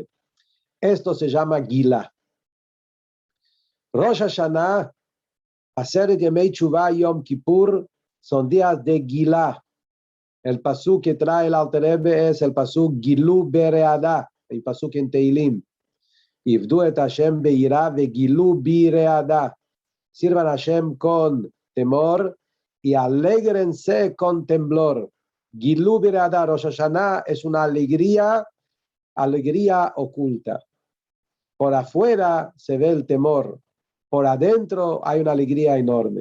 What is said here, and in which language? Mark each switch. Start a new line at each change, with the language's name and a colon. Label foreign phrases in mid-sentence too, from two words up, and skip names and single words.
Spanish: Esto se llama Gilá. Rosh Hashanah, Aseret Yemei Teshuvah, Yom Kippur son días de Gilá. El pasuk que trae el Alter Rebbe es el pasuk
Hebrew: גילו ברעדה,
Spanish: el pasuk en Teilim.
Hebrew: עבדו את השם ביראה וגילו ברעדה.
Spanish: Sirvan a Hashem con temor y alégrense con temblor.
Hebrew: גילו ברעדה,
Spanish: Rosh Hashanah es una alegría oculta. Por afuera se ve el temor, por adentro hay una alegría enorme.